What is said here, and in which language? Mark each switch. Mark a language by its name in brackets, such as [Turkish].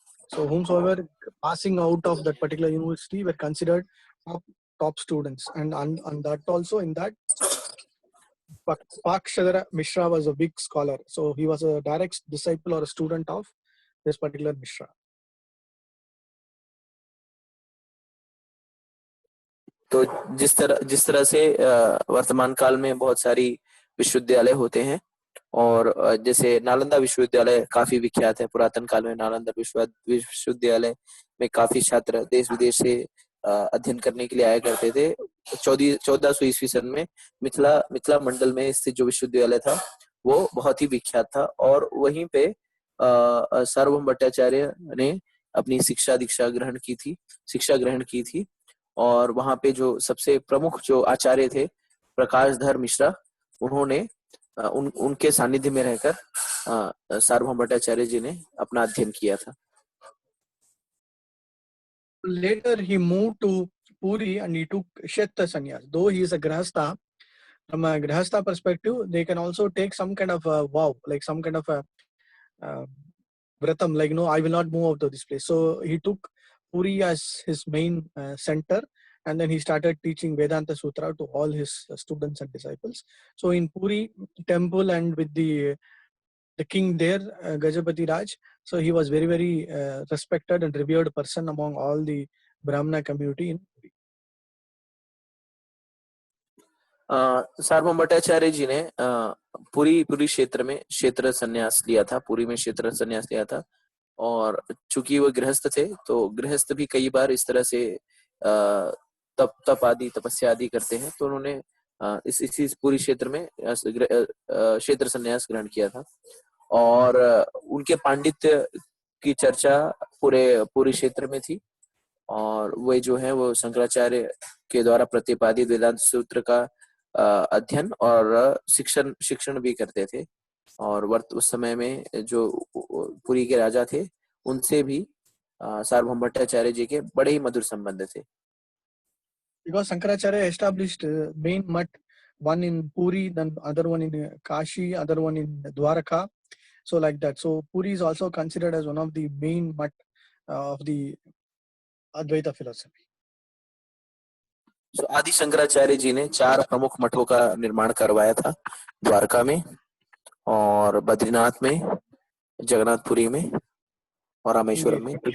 [English] So whomsoever passing out of that particular university were considered top students, and on that also, in that Pakshadhara Mishra was a big scholar. So he was a direct disciple or a student of this particular Mishra. [Hindi] तो जिस तरह से वर्तमान काल में बहुत सारी विश्वविद्यालय होते हैं, और जैसे नालंदा विश्वविद्यालय काफी विख्यात है। पुरातन काल में नालंदा विश्वविद्यालय में काफी छात्र देश विदेश से अध्ययन करने के लिए आया करते थे। 1400 ईस्वी सन में मिथिला मंडल में स्थित जो विश्वविद्यालय था वो बहुत ही विख्यात था, और वहीं पे सार्वभौम भट्टाचार्य ने अपनी शिक्षा ग्रहण की थी। और वहां पे जो सबसे प्रमुख जो आचार्य थे प्रकाशधर मिश्रा, उन्होंने उनके सानिध्य में रहकर सार्वभौम भट्टाचार्य जी ने अपना अध्ययन किया था। [English] Later he moved to Puri and he took Kshetra sannyas. Though he is a grahastha, from a grahastha perspective, they can also take some kind of a vow, like some kind of a vratam, like no, I will not move out of this place. So he took Puri as his main center, and then he started teaching Vedanta Sutra to all his students and disciples. So in Puri temple and with the king there, Gajapati Raj, so he was very, very respected and revered person among all the Brahmana community in Puri. [Hindi] सार्वभौम भट्टाचार्य जी ने पूरी क्षेत्र में क्षेत्र संन्यास लिया था, पूरी में क्षेत्र संन्यास लिया था। और चूंकि वो गृहस्थ थे, तो गृहस्थ भी कई बार इस तरह से तप आदि तपस्या आदि करते हैं, तो उन्होंने इसी पूरी क्षेत्र में क्षेत्र संन्यास ग्रहण किया था। और उनके पांडित्य की चर्चा पूरे क्षेत्र में थी। और वे जो है वो शंकराचार्य के द्वारा प्रतिपादित वेदांत सूत्र का अध्ययन और शिक्षण भी करते थे। और उस समय में जो पुरी के राजा थे, उनसे भी सार्वभौम भट्टाचार्य जी के बड़े ही मधुर संबंध थे। [English] Because Shankaracharya established main mutt, one in Puri, then other one in Kashi, other one in Dwaraka, so like that. So Puri is also considered as one of the main mutt of the Advaita philosophy. [Hindi] So आदि शंकराचार्य जी ने 4 प्रमुख मठों का निर्माण करवाया था, द्वारका में और बद्रीनाथ में, जगन्नाथपुरी में और रामेश्वरम में।